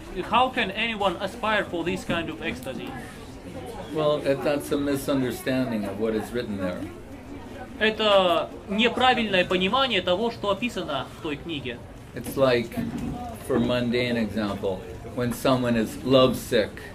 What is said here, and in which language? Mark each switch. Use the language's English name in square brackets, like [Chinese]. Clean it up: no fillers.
[English] How can anyone aspire for this kind of ecstasy? Well, that's a misunderstanding of what is written there. [Russian] Это неправильное понимание того, что описано в той книге. [English] It's like, for mundane example, when someone is lovesick.